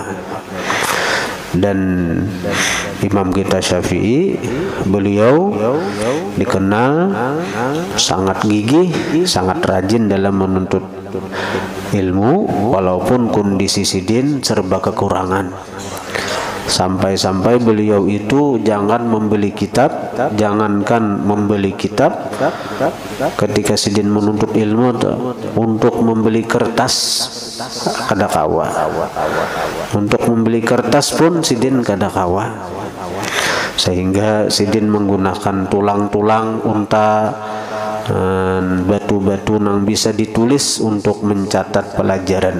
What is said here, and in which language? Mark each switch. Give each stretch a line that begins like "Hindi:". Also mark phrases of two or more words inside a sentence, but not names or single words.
Indonesian: Dan Imam kita Syafi'i, beliau dikenal sangat gigih, sangat rajin dalam menuntut ilmu walaupun kondisi sidin serba kekurangan.
Banjar: Sampai-sampai beliau itu jangankan membeli kitab ketika sidin menuntut ilmu, untuk membeli kertas kada kawa. Untuk membeli kertas pun sidin kada kawa.
Indonesian: Sehingga sidin menggunakan tulang-tulang unta, batu-batu yang bisa ditulis untuk mencatat pelajaran.